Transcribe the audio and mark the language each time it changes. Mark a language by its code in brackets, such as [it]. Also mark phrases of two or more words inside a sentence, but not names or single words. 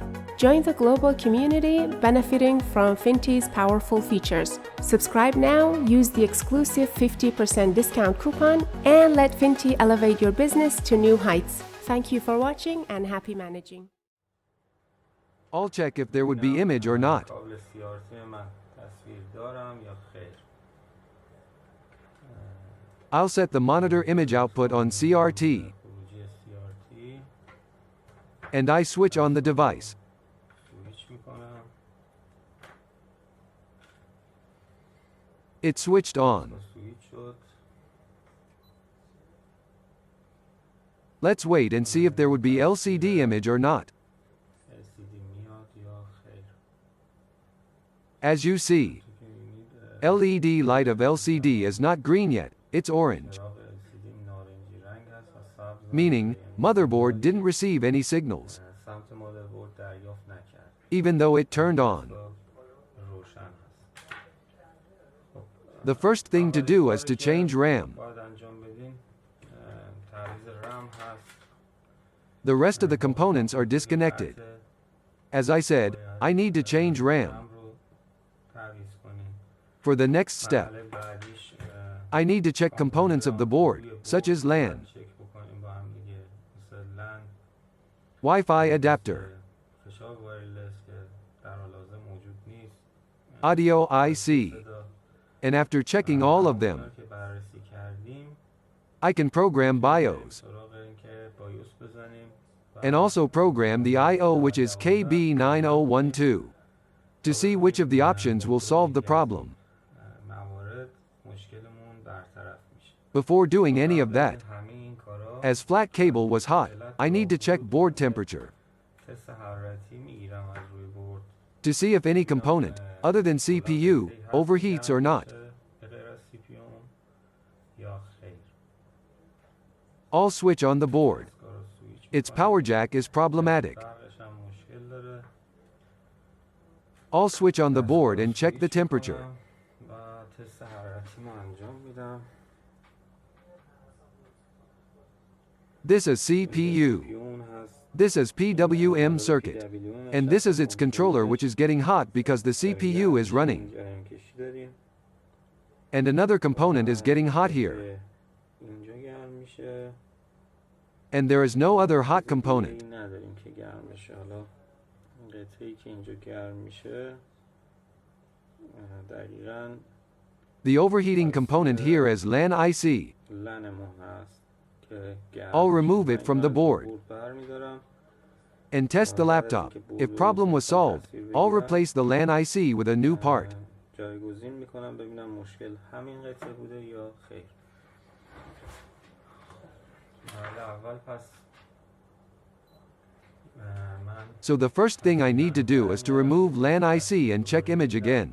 [en] Join the global community benefiting from Finti's powerful features. Subscribe now, use the exclusive 50% discount coupon, and let Finti elevate your business to new heights. Thank you for watching and happy managing. I'll check if there would be image or not. [fa] کابل CRT من تصویر دارم یا خیر. [en] I'll set the monitor image output on CRT, [fa] خروجی CRT [en] and I switch on the device. [fa] سویچ میکنم. [en] It switched on. [fa] سویچ شد. [en] Let's wait and see if there would be LCD image or not. [fa] LCD میاد یا خیر. [en] As you see, [fa] می‌بینید [en] LED light of LCD is not green yet, it's orange, [fa] چراغ LCD نارنجی رنگ است و سبز [en] meaning motherboard didn't receive any signals, [fa] سمت مادربرد دریافت نکرد. [en] even though it turned on. [fa] روشن هست. [en] The first thing to do is to change RAM. [fa] باید انجام بدین تعویض رم هست. [en] The rest of the components are disconnected. As I said, I need to change RAM. [fa] رم رو تعویض کنین. [en] For the next step, [fa] مرحله بعدیش [en] I need to check components of the board, such as LAN, [fa] چک بکنیم با هم دیگه. مثل لن، [en] Wi-Fi adapter, [fa] فشار وایرلس که در حال حاضر موجود نیست. [en] audio IC, [fa] صدا. [en] and after checking all of them, [fa] که بررسی کردیم [en] I can program BIOS, [fa] سراغ این که بایوس بزنیم [en] and also program the IO which is KB9012, to see which of the options will solve the problem. [fa] موارد مشکلمون برطرف میشه. [en] Before doing any of that, [fa] همه این کارا [en] as flat cable was hot, I need to check board temperature, [fa] تست حرارتی میگیرم از روی بورد [en] to see if any component, other than CPU, overheats or not. [fa] به غیر از CPU یا خیر. [en] I'll switch on the board. [fa] کارو سویچ [en] Its power jack is problematic. [fa] برقش هم مشکل داره. [en] I'll switch on the board and check the temperature. [fa] و تست حرارتی ما انجام میدم. [en] This is CPU. [fa] اون هست. [en] This is PWM circuit. And this is its controller which is getting hot because the CPU is running. [fa] جریان کشی داریم. [en] And another component is getting hot here. [fa] که اینجا گرم میشه. [en] And there is no other hot component. [fa] این نداریم که گرم بشه. حالا این قطعه‌ای که اینجا گرم میشه دقیقاً [en] The overheating component here is LAN IC. [fa] لنمون هست که گرم [en] I'll [fa] میشه. [en] remove it [fa] من [en] from [fa] اینو [en] the [fa] از [en] board [fa] بورد برمی‌دارم. [en] and test the laptop. If problem was solved, I'll replace the LAN IC with a new part. [fa] جایگزین میکنم ببینم مشکل همین قطعه بوده یا خیر. مرحله اول پس من [en] So the first thing I need to do is to remove LAN IC and check image again.